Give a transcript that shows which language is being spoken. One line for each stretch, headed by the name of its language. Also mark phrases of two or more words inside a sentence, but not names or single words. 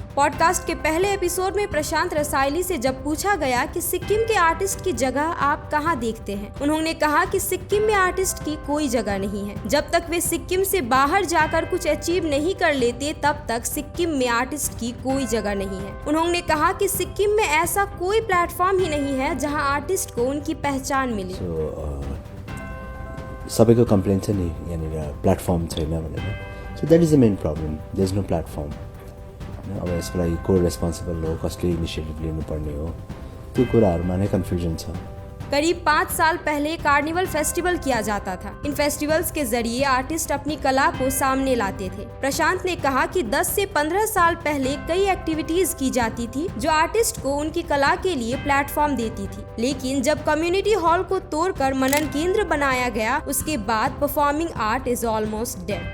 Hindi: पॉडकास्ट के पहले एपिसोड में प्रशांत रसाइली से जब पूछा गया कि सिक्किम के आर्टिस्ट की जगह आप कहां देखते हैं, उन्होंने कहा कि सिक्किम में आर्टिस्ट की कोई जगह नहीं है। जब तक वे सिक्किम से बाहर जाकर कुछ अचीव नहीं कर लेते, तब तक सिक्किम में आर्टिस्ट की कोई जगह नहीं है। उन्होंने कहा कि सिक्किम में ऐसा कोई प्लेटफॉर्म ही नहीं है जहां आर्टिस्ट को उनकी पहचान मिले।
Nepali: सबैको कम्प्लेन छ नि यहाँनिर प्लेटफर्म छैन भनेर।
English: So that is the main problem, there is no platform.
Nepali: अब यसको लागि को रेस्पोन्सिबल हो, कसले इनिसिएटिभ लिनुपर्ने हो, त्यो कुराहरूमा नै कन्फ्युजन छ।
Hindi: करीब 5 साल पहले
English: carnival festival
Hindi: किया जाता था। इन फेस्टिवल्स के जरिए आर्टिस्ट अपनी कला को सामने लाते थे। प्रशांत ने कहा कि 10 से 15 साल पहले कई एक्टिविटीज की जाती थी जो आर्टिस्ट को उनकी कला के लिए प्लेटफॉर्म देती थी, लेकिन जब
English: community hall
Hindi: को तोड़कर मनन केंद्र बनाया गया, उसके बाद
English: performing art is almost dead.